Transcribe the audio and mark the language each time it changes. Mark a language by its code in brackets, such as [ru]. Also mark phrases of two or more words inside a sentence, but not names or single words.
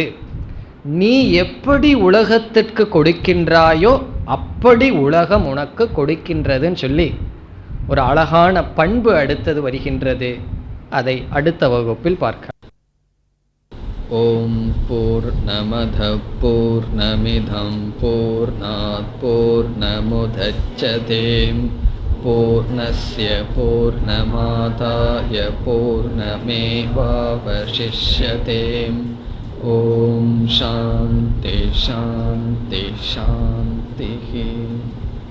[ta] நீ எப்படி உலகத்திற்கு கொடுக்கின்றாயோ அப்படி உலகம் உனக்கு கொடுக்கின்றதுன்னு சொல்லி ஒரு அழகான பண்பு அடுத்தது வருகின்றது. அதை அடுத்த வகுப்பில் பார்க்க. [sa] ॐ पूर्णमदः पूर्णमिदं पूर्णात् पूर्णमुदच्यते पूर्णस्य पूर्णमादाय पूर्णमेवावशिष्यते. ॐ शान्तिः शान्तिः शान्तिः.